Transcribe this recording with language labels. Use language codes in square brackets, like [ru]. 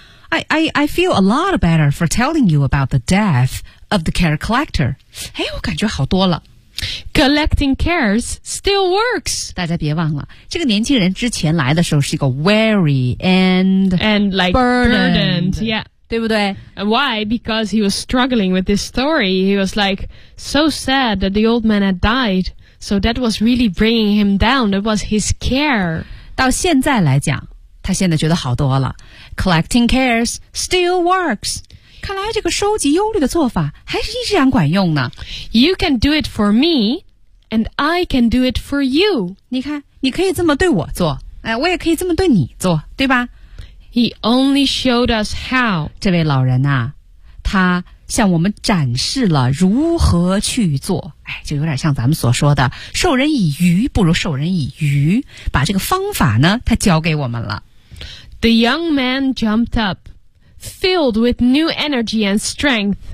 [en] I feel a lot better for telling you about the death of the care collector. [zh] 哎，我感觉好多了。 [en] Collecting cares still works. [zh] 大家别忘了，这个年轻人之前来的时候是一个 [en] weary and like burdened, yeah. [zh] 对不对 [en] ?Why? Because he was struggling with this story. He was like so sad that the old man had died. So that was really bringing him down. That was his care. [zh] 到现在来讲他现在觉得好多了。 [en] Collecting cares still works. [zh] 看来这个收集忧虑的做法还是依然管用呢。 [en] You can do it for me, and I can do it for you. [zh] 你看你可以这么对我做、我也可以这么对你做对吧 [en] He only showed us how. [zh] 这位老人啊，他向我们展示了如何去做。哎，就有点像咱们所说的，授人以鱼不如授人以渔。把这个方法呢，他教给我们了。 [en] The young man jumped up, filled with new energy and strength.